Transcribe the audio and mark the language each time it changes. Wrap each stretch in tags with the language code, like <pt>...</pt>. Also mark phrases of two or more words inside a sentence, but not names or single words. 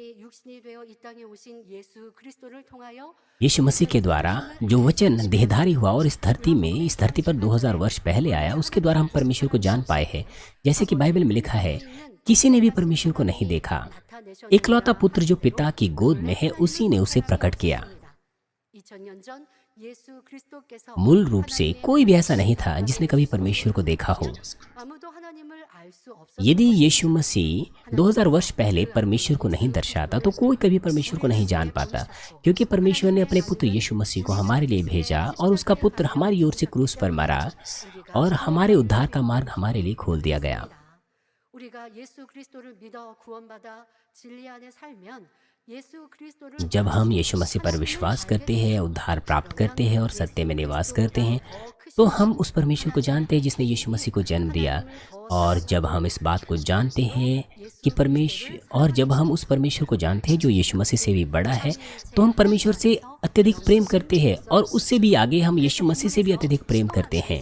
<hi>यीशु मसीह के द्वारा जो वचन देहधारी हुआ और इस धरती पर 2000 वर्ष पहले आया, उसके द्वारा हम परमेश्वर को जान पाए हैं। जैसे कि बाइबल में लिखा है, किसी ने भी परमेश्वर को नहीं देखा, इकलौता पुत्र जो पिता की गोद में है उसी ने उसे प्रकट किया।</hi> <ko>예수 그리스도께서</ko> <hi>मूल रूप से</hi> <ko>하나님의</ko> <hi>कोई भी ऐसा नहीं था जिसने कभी</hi> <ko>모습을</ko> <hi>परमेश्वर को देखा हो।</hi> <ko>아무도 하나님을 알 수</ko> <hi>यदि</hi> <ko>없었던</ko> <hi>यीशु</hi> <ko>것입니다.</ko> <hi>मसीह 2000 वर्ष पहले परमेश्वर को नहीं दर्शाता तो कोई कभी परमेश्वर को नहीं जान पाता, क्योंकि परमेश्वर ने अपने पुत्र यीशु मसीह को हमारे लिए भेजा और उसका पुत्र हमारी ओर से क्रूस पर मरा और हमारे उद्धार का मार्ग हमारे लिए खोल दिया गया।</hi> <ko>우리가 예수 그리스도를 믿어 구원받아 진리 안에 살면 예수 그리스도를</ko> <hi>जब हम यीशु मसीह पर विश्वास करते हैं, उद्धार प्राप्त करते हैं और सत्य में निवास करते हैं, तो हम उस परमेश्वर को जानते हैं जिसने यीशु मसीह को जन्म दिया। और जब हम इस बात को जानते हैं कि जब हम उस परमेश्वर को जानते हैं जो यीशु मसीह से भी बड़ा है, तो हम परमेश्वर से अत्यधिक प्रेम करते हैं और उससे भी आगे हम यीशु मसीह से भी अत्यधिक प्रेम करते हैं।</hi>